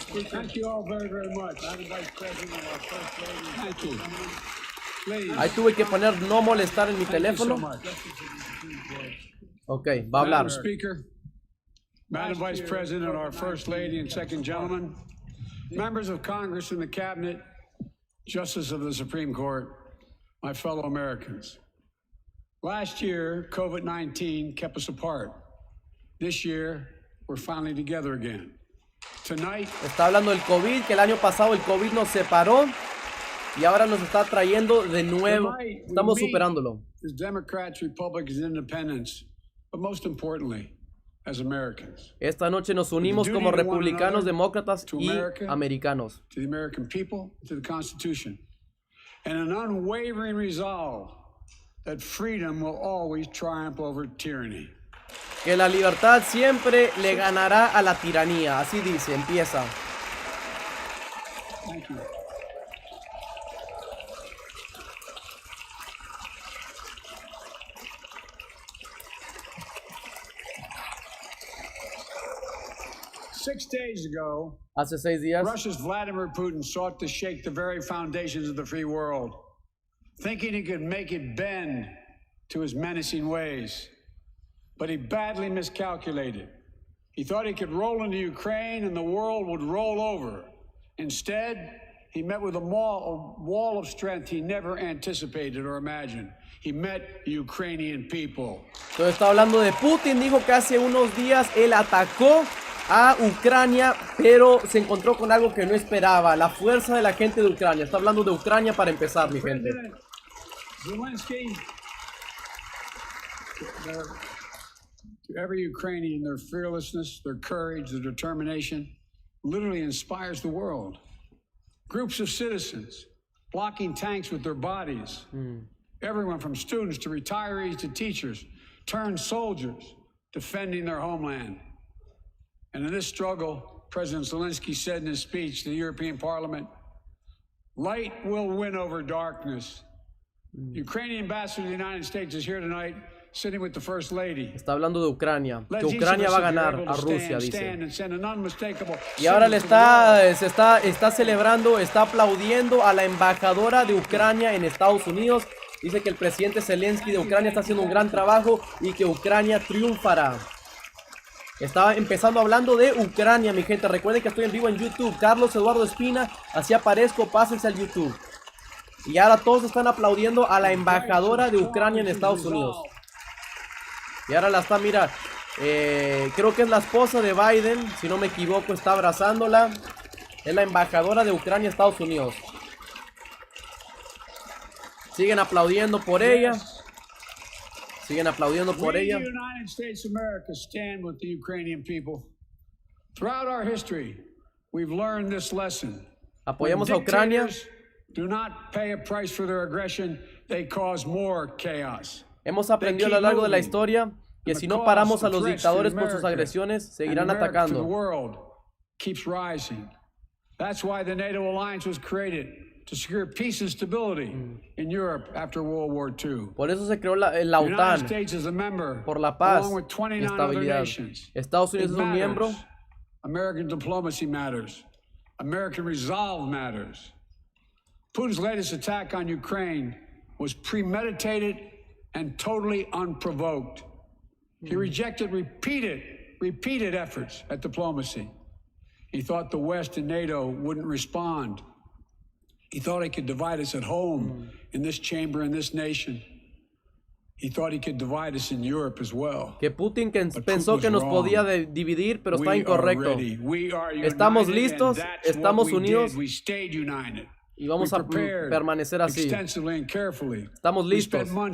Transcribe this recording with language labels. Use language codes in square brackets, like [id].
[en] Thank you all very, very much. Madam Vice President, our First Lady. Thank you. Please. [es] Ahí tuve que poner no molestar en mi teléfono. Ok, va a hablar. [en] Madam Speaker, Madam Vice President, our First Lady and Second Gentleman, members of Congress and the Cabinet, Justices of the Supreme Court, my fellow Americans. Last year, COVID-19 kept us apart. This year, we're finally together again. Tonight, [es] está hablando del COVID, que el año pasado el COVID nos separó y ahora nos está trayendo de nuevo. Estamos superándolo. [en] As Democrats, Republicans, Independents, but most importantly, as Americans. [es] Esta noche nos unimos como republicanos, demócratas y americanos. [en] To the American people, to the Constitution, and an unwavering resolve that freedom will always triumph over tyranny. [es] Que la libertad siempre le ganará a la tiranía. Así dice, empieza. [en] Thank you. 6 days ago, [es] hace 6 días, [en] Russia's Vladimir Putin sought to shake the very foundations of the free world, thinking he could make it bend to his menacing ways. But he badly miscalculated. He thought he could roll into Ukraine and the world would roll over. Instead, he met with a wall of strength he never anticipated or imagined. He met Ukrainian people. [es] Entonces está hablando de Putin. Dijo que hace unos días él atacó a Ucrania, pero se encontró con algo que no esperaba, la fuerza de la gente de Ucrania. Está hablando de Ucrania para empezar, mi gente. [en] Zelensky, to every Ukrainian, their fearlessness, their courage, their determination literally inspires the world. Groups of citizens blocking tanks with their bodies. Everyone from students to retirees to teachers turned soldiers defending their homeland. And in this struggle, President Zelensky said in his speech to the European Parliament, light will win over darkness. The Ukrainian ambassador to the United States is here tonight, sitting with the First Lady. [es] Está hablando de Ucrania, que Ucrania va a ganar a Rusia, dice. Y ahora le está celebrando, está aplaudiendo a la embajadora de Ucrania en Estados Unidos. Dice que el presidente Zelensky de Ucrania está haciendo un gran trabajo y que Ucrania triunfará. Estaba empezando hablando de Ucrania, mi gente. Recuerden que estoy en vivo en YouTube. Carlos Eduardo Espina, así aparezco, pásense al YouTube. Y ahora todos están aplaudiendo a la embajadora de Ucrania en Estados Unidos. Y ahora la está, mira, creo que es la esposa de Biden, si no me equivoco, está abrazándola. Es la embajadora de Ucrania en Estados Unidos. Siguen aplaudiendo por ella. Siguen aplaudiendo por ella. [en] United States of America stand with the Ukrainian people. Throughout our history, we've learned this lesson. [es] Apoyamos a Ucrania. [en] Do not pay a price for their aggression. They cause more chaos. [es] Hemos aprendido a lo largo de la historia que si no paramos a los dictadores por sus agresiones, seguirán atacando. [en] The world keeps rising. That's why the NATO alliance was created. To secure peace and stability in Europe after World War II. [es] Por eso se creó la OTAN, por la paz y estabilidad. Estados Unidos es un miembro. [en] American diplomacy matters. American resolve matters. Putin's latest attack on Ukraine was premeditated and totally unprovoked. He rejected repeated efforts at diplomacy. He thought the West and NATO wouldn't respond. He thought he could divide us at home, in this chamber, in this nation. He thought he could divide us in Europe as well. [es] Que Putin pensó que nos podía dividir, pero está incorrecto. Estamos listos, estamos unidos y vamos a permanecer así. Estamos listos.